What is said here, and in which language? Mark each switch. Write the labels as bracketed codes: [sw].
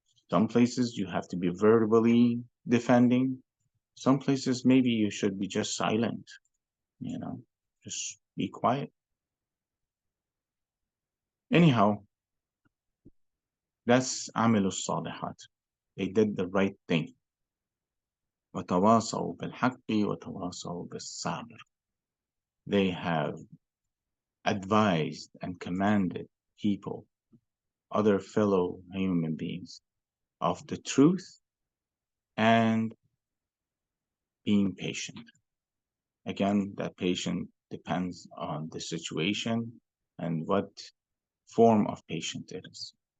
[en] Some places you have to be verbally defending. Some places maybe you should be just silent, you know, just be quiet. Anyhow, that's [ar] عملوا الصالحات. [en] They did the right thing. [ar] وتواصوا بالحق وتواصوا بالصبر. [en] They have advised and commanded people, other fellow human beings, of the truth and being patient. Again, that patient depends on the situation and what form of patient it is.